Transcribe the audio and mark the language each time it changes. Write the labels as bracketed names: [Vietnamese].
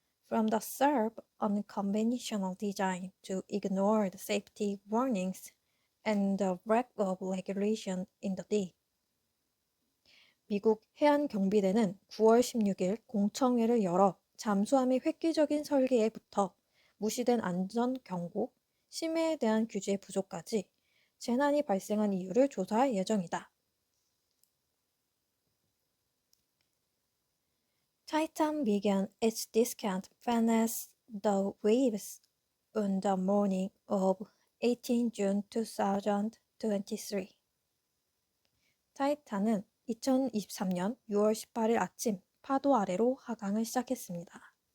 [English] From the SURF unconventional design to ignore the safety warnings and the lack of regulation in the day. [Korean] 미국 해안경비대는 9월 16일 공청회를 열어 잠수함의 획기적인 설계에부터 무시된 안전 경고, 심해에 대한 규제 부족까지 재난이 발생한 이유를 조사할 예정이다. [English] Titan began its descent past the waves on the morning of 18 June 2023. [Korean] 타이탄은 2023년 6월 18일 아침 파도 아래로 하강을 시작했습니다.